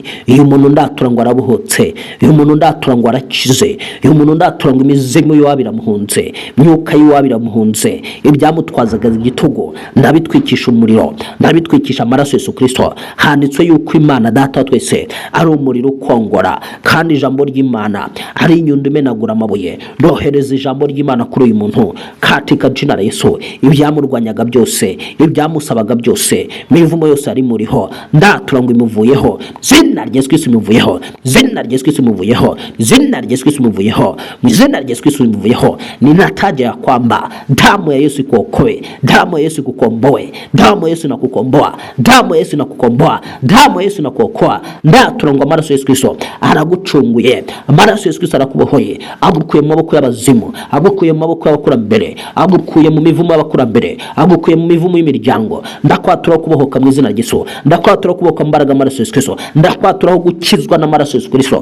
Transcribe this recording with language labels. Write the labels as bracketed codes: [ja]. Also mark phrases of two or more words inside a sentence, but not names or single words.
[rw] Uyu muntu ndatura ngo arabuhotse, uyu muntu ndatura ngo arakize, uyu muntu ndatura ngo imizimu y'uwabiramuhunze, myuka y'uwabiramuhunze, ibyamutwazaga igitugu ndabitwikisha umuriro, ndabitwikisha amaraso Yesu Kristo. Handitswe yuko Imana Data twese ari umuriro ukongora, kandi ijambo ry'Imana ari inyundo imenagura amabuye. Ndohereza ijambo ry'Imana kuri uyu muntu [sw] katika jina la Yesu. [rw] Ibyamurwanyaga byose, ibyamusabaga byose, mivumo yose ari muriho, ndatura ngo imuvuyeho, zina rya Yesu Kristo imuvuyeho, zina rya Yesu Kristo imuvuyeho, zina rya Yesu Kristo imuvuyeho, zina rya Yesu Kristo imuvuyeho. [sw] Ninataja ya kwamba damu ya Yesu ikuokoe, damu ya Yesu ikukomboe, damu ya Yesu inakukomboa, damu ya Yesu inakukomboa, damu ya Yesu inakuokoa. [rw] Ndatura ngo amaraso Yesu Kristo aragucunguye, amaraso Yesu Kristo arakubohoye, agukuye mu maboko y'abazimu, agukuye mu maboko y'abakurambere, agukuye mu mivumo y'abakurambere, agukuye mu mivumo y'imiryango. Ndakwatura kubohoka mu izina rya Yesu, ndakwatura kubohoka mu mbaraga amaraso Yesu Kristo, ndakwatura gukizwa n'amaraso Yesu Kristo.